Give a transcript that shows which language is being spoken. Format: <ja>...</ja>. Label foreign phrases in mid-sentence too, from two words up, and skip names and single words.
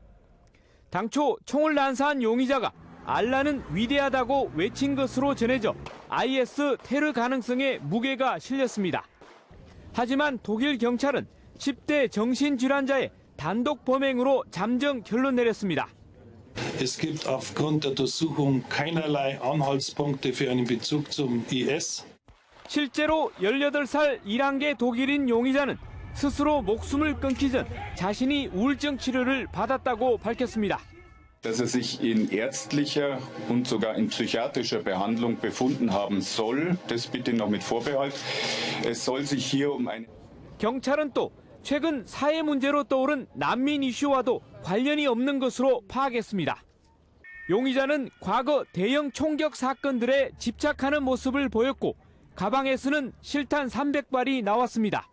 <ko>당초 총을 난사한 용의자가 알라는 위대하다고 외친 것으로 전해져 IS 테러 가능성에 무게가 실렸습니다. 하지만 독일 경찰은 10대 정신질환자의 단독 범행으로 잠정 결론 내렸습니다.</ko> <de>Es gibt aufgrund der Untersuchung keinerlei Anhaltspunkte für einen Bezug zum IS.</de> <ko>실제로 18살 1한계 독일인 용의자는 스스로 목숨을 끊기 전 자신이 우울증 치료를 받았다고 밝혔습니다.</ko> <de>Dass sich in ärztlicher und sogar in psychiatrischer Behandlung befunden haben soll, das bitte noch mit Vorbehalt. Es soll sich hier eine</de> <ko>경찰은 또 최근 사회 문제로 떠오른 난민 이슈와도 관련이 없는 것으로 파악했습니다. 용의자는 과거 대형 총격 사건들에 집착하는 모습을 보였고 가방에서는 실탄 300발이 나왔습니다.</ko>